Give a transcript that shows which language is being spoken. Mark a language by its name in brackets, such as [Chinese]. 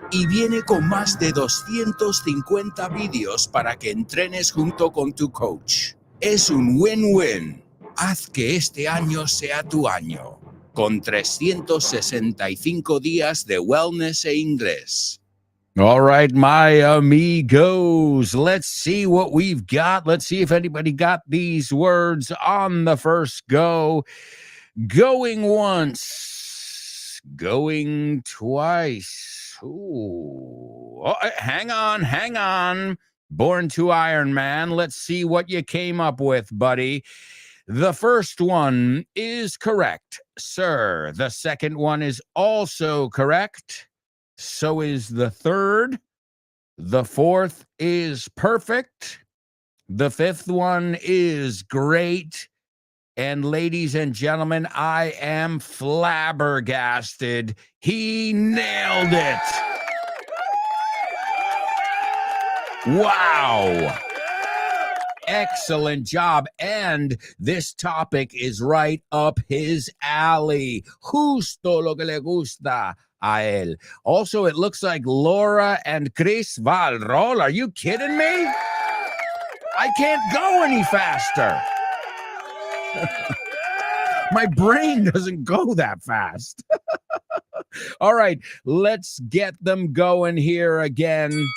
[Spanish] Y viene con más de 250 vídeos para que entrenes junto con tu coach. Es un win-win. Haz que este año sea tu año, con 365 días de wellness e inglés. [English] All right, my amigos, let's see what we've got. Let's see if anybody got these words on the first go. Going once, going twice. Ooh. Oh, hang on. Born to Iron Man. Let's see what you came up with, buddy. The first one is correct, sir. The second one is also correct. So is the third. The fourth is perfect. The fifth one is great. And ladies and gentlemen, I am flabbergasted. He nailed it. Wow. Excellent job. And this topic is right up his alley. [Spanish] Justo lo que le gusta a él. [English] Also, it looks like Laura and Chris Valrol. Are you kidding me? I can't go any faster. My brain doesn't go that fast. All right, let's get them going here again.